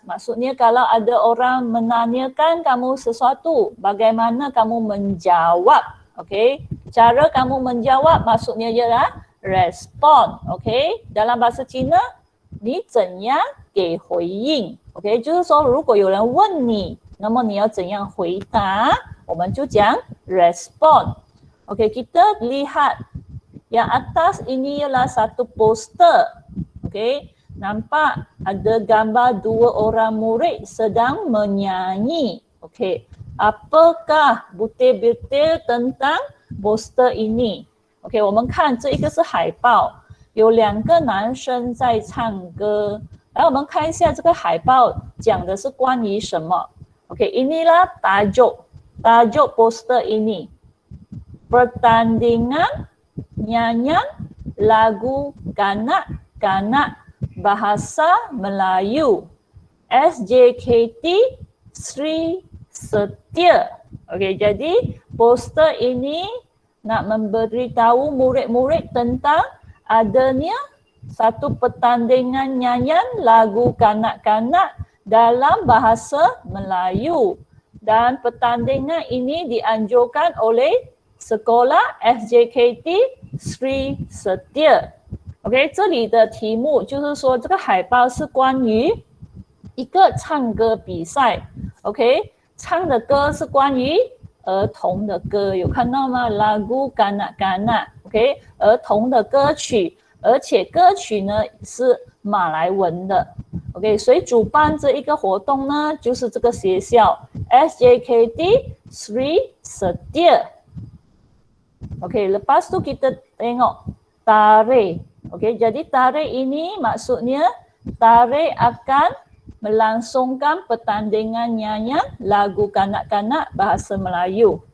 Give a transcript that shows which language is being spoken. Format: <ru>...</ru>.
<ms>Maksudnya kalau ada orang menanyakan kamu sesuatu, bagaimana kamu menjawab. Okey, cara kamu menjawab maksudnya ialah respon. Okey, dalam bahasa Cina,</ms> <zh>你怎样给回应 ？OK， 就是说如果有人问你，那么你要怎样回答我们就讲 respond.</zh> <ms>Okey, kita lihat yang atas ini ialah satu poster. Okey, nampak ada gambar dua orang murid sedang menyanyi. Okey, apakah butir-butir tentang poster ini?</ms> <zh>Okey, 我们看这一个是海报，有两个男生在唱歌。来，我们看一下这个海报讲的是关于什么。</zh> <ms>Okey, inilah tajuk poster ini. Pertandingan nyanyian lagu kanak-kanak bahasa Melayu. SJKT Sri Setia. Okey, jadi poster ini nak memberitahu murid-murid tentang adanya satu pertandingan nyanyian lagu kanak-kanak dalam bahasa Melayu. Dan pertandingan ini dianjurkan oleh sekolah SJKT Sri Setia.</ms> <zh>OK， 这里的题目就是说，这个海报是关于一个唱歌比赛。 OK， 唱的歌是关于儿童的歌，有看到吗 ？</zh> <ms>Lagu kanak-kanak。</ms> <zh>OK， 儿童的歌曲，而且歌曲呢是马来文的。 OK， 所以主办这一个活动呢，就是这个学校 SJKT Sri Setia。OK，</zh> <ms>lepas tu kita tengok tarikh. Okey, jadi tarikh ini maksudnya tarikh akan melangsungkan pertandingan nyanyian lagu kanak-kanak bahasa Melayu.</ms>